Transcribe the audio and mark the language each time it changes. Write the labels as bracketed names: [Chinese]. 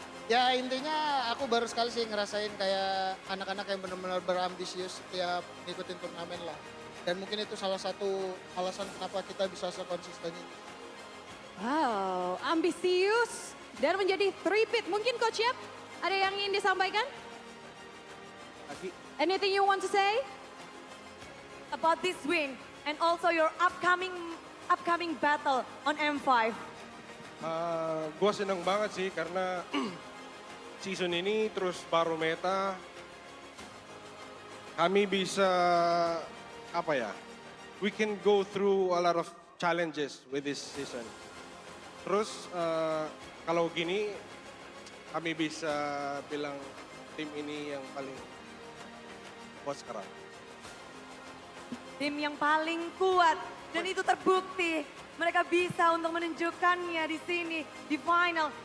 [Indonesian] Ya intinya aku baru sekali sih ngerasain kayak anak-anak yang benar-benar berambisius setiap ngikutin turnamen lah. Dan mungkin itu salah satu alasan kenapa kita bisa sekonsisten ini. Wow, ambisius dan menjadi three-peat. Mungkin Coach Yep, ada yang ingin disampaikan? [English] Anything you want to say? About this win and also your upcoming battle on M5. [Indonesian] Gue seneng banget sih karena season ini terus baru meta. Kami bisa, apa ya, [English] we can go through a lot of challenges with this season. [Indonesian] Terus kalau gini, kami bisa bilang tim ini yang paling kuat sekarang. Tim yang paling kuat dan itu terbukti. Mereka bisa untuk menunjukkannya di sini, di final.